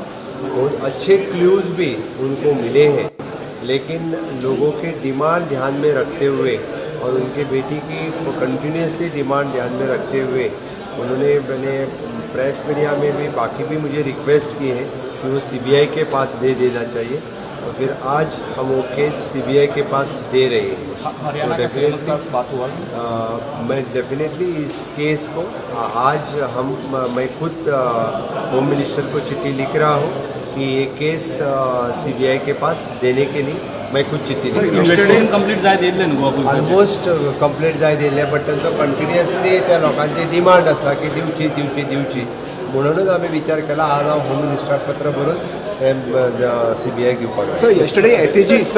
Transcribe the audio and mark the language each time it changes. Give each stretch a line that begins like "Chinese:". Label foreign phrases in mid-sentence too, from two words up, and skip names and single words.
Hindi: बहुत अच्छे क्लूज़ भी उनको मिले हैं, लेकिन लोगों के डिमांड ध्यान में रखते हुए और उनके बेटी की
English: continuously demand
Hindi: ध्यान में रखते हुए मैंने
English: press media
Hindi: में भी बाकी भी मुझे रिक्वेस्ट की है कि वो सीबीआई के पास दे देना चाहिए और फिर आज हम वो केस सीबीआई के पास दे रहे हैं। हरियाणा के सीएम के साथ बात हुआ मैं डेफिनेटली इस केस को आज मैं खुद
English: home minister
Hindi: को चिट्ठी लिख रहा हूँ कि ये केस सीबीआई के पास देने के लिए मैं खुद चिट्ठी लिख रहा हूँ।
Konkani: कंप्लीट जाय दिले न्हू
English: almost complete
Konkani: जाय दिले, बट तांचो कंटिन्युअसली त्या लोकांची डिमांड आसा की दिवची म्हणूनच आम्ही विचार केला आज हांव होम मिनिस्टराक पत्र बरोवन सीबीआई घेवपाक।
English: Sir yesterday SAG